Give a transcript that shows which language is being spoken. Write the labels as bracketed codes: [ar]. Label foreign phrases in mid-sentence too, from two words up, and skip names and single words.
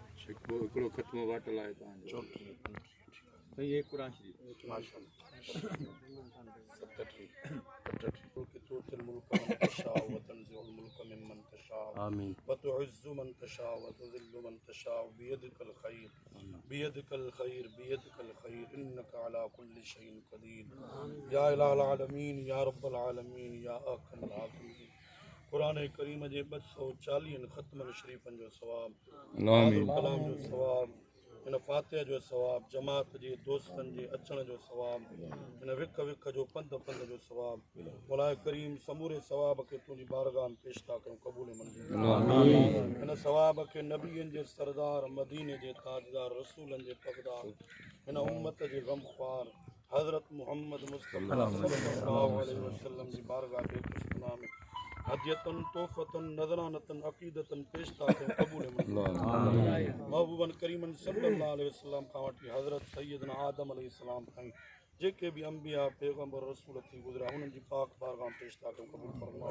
[sd] हिकिड़ो ख़त्म वाटल आहे तव्हांजो साईं एक कुरान शरीफ़ आमीन [ar] وتعز من تشاء وتذل من تشاء بيدك الخير إنك على كل شيء قدير يا إله العالمين يا رب العالمين يا أحكم الحاكمين. [sd] कुरान करीम जे 240 ख़त्मन शरीफ़नि जो सवाब, आमीन कलाम जो सवाब, इन फातिहा जो सवाब, जमात जे दोस्तनि जे अचण जो सवाब, इन विख विख जो पंध जो सवाब, मौला करीम समूरे सवाब खे तुंहिंजी बारगाह में पेश था कयूं, क़बूल मंज़ूर। इन सवाब खे नबियनि जे सरदार, मदीने जे ताजदार, रसूलनि जे पगदार, इन उम्मत जे गमख़्वार हज़रत मुहम्मद मुस्तफ़ा [ar] صلى الله عليه وسلم [sd] जी बारगाह में [ar] هديةً تحفةً نذرانةً عقيدةً [sd] पेश था कयूं, क़बूल मंज़ूर। महबूबन करीमन [ar] صلى الله عليه وسلم [sd] खां वठी हज़रत सैयदना आदम अलैहिस्सलाम ताईं जेके भी अंबिया पैगंबर रसूल थी गुज़रिया उन्हनि जी पाक बारगाह में पेश था कयूं, क़बूल फरमाओ।